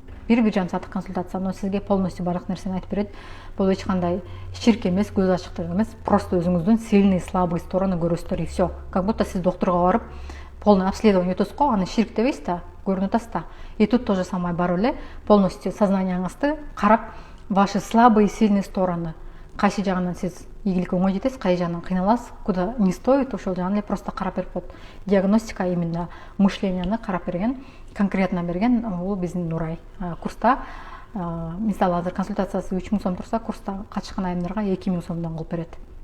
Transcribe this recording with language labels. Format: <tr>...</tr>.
<ky>1,5 сааттык консультация, но сизге полностью барлык нерсени айтып берет. Бул эч кандай ширк эмес, көз ачыктык эмес, просто өзүңүздүн сильный, слабый сторону көрөсүздөр</ky> <ru>и все.</ru> <ky>Как будто сиз доктурга барып, полный обследование өтөсүз го, аны ширк дебейсиз да, көрүнүп атасыз да.</ky> <ru>И тут то же самое</ru> <ky>барып эле,</ky> <ru>полностью сознанияңызды карап, ваши слабые и сильные стороны.</ru> <ky>Кайсы жагынан сиз ийгиликке оңой жетесиз, кайсы жагынан кыйналасыз,</ky> <ru>куда не стоит,</ru> <ky>ошол жагын эле просто карап берип коет. Диагностика именно мышленияны карап берген, конкретно берген бул биздин Нурай. Курста мисалы азыр консультациясы 3000 сом турса, курста катышкан айымдарга 2000 сомдон кылып берет.</ky>